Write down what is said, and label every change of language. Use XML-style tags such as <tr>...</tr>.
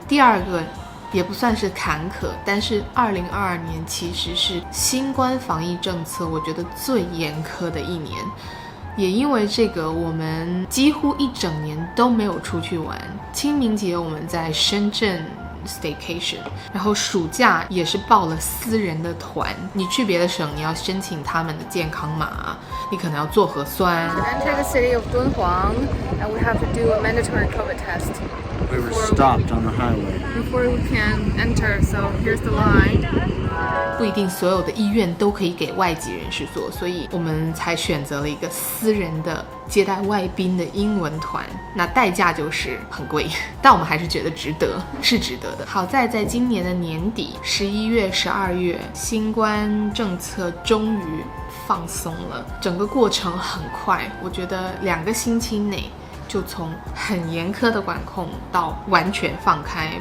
<zh>第二个也不算是坎坷，但是2022年其实是新冠防疫政策我觉得最严苛的一年，也因为这个我们几乎一整年都没有出去玩。清明节我们在深圳staycation， 然后暑假也是报了私人的团，你去别的省你要申请他们的健康码，你可能要做核酸。</zh> <en>To enter the city of Dunhuang, we have to do a mandatory COVID test. We were stopped on the highway. Before we can enter, so here's the line.</en> <zh>不一定所有的医院都可以给外籍人士做，所以我们才选择了一个私人的接待外宾的英文团，那代价就是很贵，但我们还是觉得值得，是值得的。好在今年的年底11月12月，新冠政策终于放松了，整个过程很快，我觉得2个星期内就从很严苛的管控到完全放开。</zh>